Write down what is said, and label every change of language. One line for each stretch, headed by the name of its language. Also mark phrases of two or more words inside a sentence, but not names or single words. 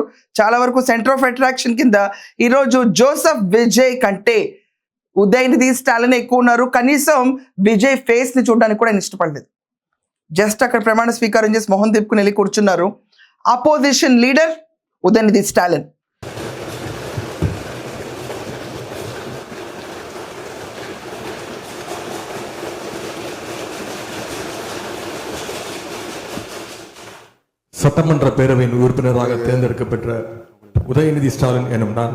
Telugu: చాలా వరకు
English: center of attraction
Telugu: కింద ఈరోజు జోసెఫ్ విజయ్ కంటే ఉదయనిధి స్టాలిన్ ఎక్కువ ఉన్నారు. కనీసం విజయ్ ఫేస్ ని చూడడానికి కూడా ఇష్టపడలేదు. జస్ట్ అక్కడ ప్రమాణ స్వీకారం చేసి మొహం తిప్పుకుని వెళ్ళి కూర్చున్నారు.
English: opposition leader Udhayanidhi Stalin.
Tamil: சட்டமன்ற பேரவையின் உறுப்பினராக தேர்ந்தெடுக்கப்பெற்ற உதயநிதி ஸ்டாலின் எனும் நான்